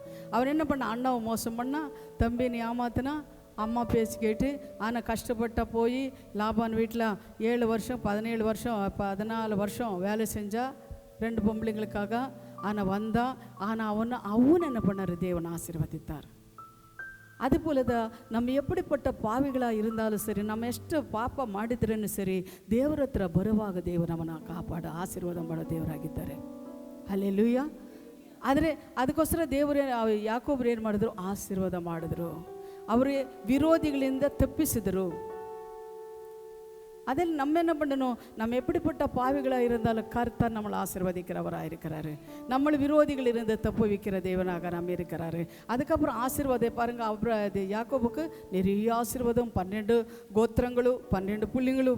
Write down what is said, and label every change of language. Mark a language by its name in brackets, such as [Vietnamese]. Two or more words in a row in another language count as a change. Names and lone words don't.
[Tamil] அவர் என்ன பண்ண, அண்ணாவை மோசம் பண்ணால், தம்பின்னு ஏமாத்தினா, அம்மா பேசி கேட்டு, ஆனால் கஷ்டப்பட்ட போய் லாபான் வீட்டில் 7 வருஷம் 17 வருஷம் 14 வருஷம் வேலை செஞ்சால் 2 பொம்பளைங்களுக்காக. ஆனால் வந்தால், ஆனால் அவன் என்ன பண்ணார், தேவன் ஆசீர்வதித்தார். அதுபோல தான் நம்ம எப்படிப்பட்ட பாவிகளாக இருந்தாலும் சரி, நம்ம [Kannada] ಎಷ್ಟು ಪಾಪ ಮಾಡಿದ್ರೂ ಸರಿ, ದೇವರ ಹತ್ರ ಬರುವಾಗ ದೇವರು ನಮ್ಮನ್ನು ಕಾಪಾಡ ಆಶೀರ್ವಾದ ಮಾಡೋ ದೇವರಾಗಿದ್ದಾರೆ. ಹಲ್ಲೆಲೂಯಾ. ಆದರೆ ಅದಕ್ಕೋಸ್ಕರ ದೇವರು ಯಾಕೋಬ್ರು ಏನು ಮಾಡಿದ್ರು? ಆಶೀರ್ವಾದ ಮಾಡಿದ್ರು. ಅವರು ವಿರೋಧಿಗಳಿಂದ ತಪ್ಪಿಸಿದರು. [Tamil] அதில் நம்ம என்ன பண்ணணும்? நம்ம எப்படிப்பட்ட பாவிகளாக இருந்தாலும் கர்த்தர் நம்மளை ஆசீர்வதிக்கிறவராக இருக்கிறாரு. நம்ம விரோதிகள் இருந்து தப்பு வைக்கிற தேவனாக நம்ம இருக்கிறாரு. அதுக்கப்புறம் ஆசீர்வாதம் பாருங்க, அவர் யாக்கோபுக்கு நிறைய ஆசீர்வாதம், 12 கோத்திரங்களும் 12 புள்ளிங்களும்.